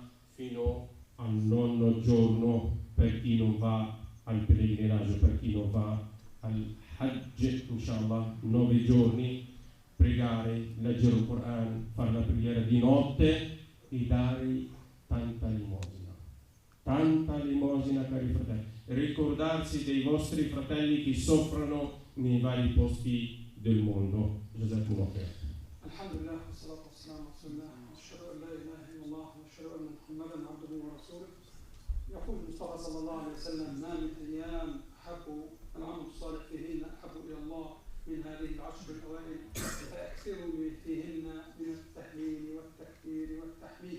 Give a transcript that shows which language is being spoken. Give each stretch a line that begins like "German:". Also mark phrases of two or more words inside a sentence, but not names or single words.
Italian: fino al 9° giorno per chi non va al pellegrinaggio, per chi non va al Hajj, inshallah, 9 giorni, pregare, leggere il Quran, fare la preghiera di notte e dare tanta limosina, cari fratelli, ricordarsi dei vostri fratelli che soffrono nei vari posti del mondo.
Arabic: جزاكم الله خير. الحمد لله، والصلاة والسلام على رسول الله، أشهد أن لا إله إلا الله وأشهد أن محمدا عبده ورسوله. يقول المصطفى صلى الله عليه وسلم: ما من أيام أحب العمل الصالح فيهن أحب إلى الله من هذه العشر الأوائل، فأكثروا فيهن من التهليل والتكبير والتحميد.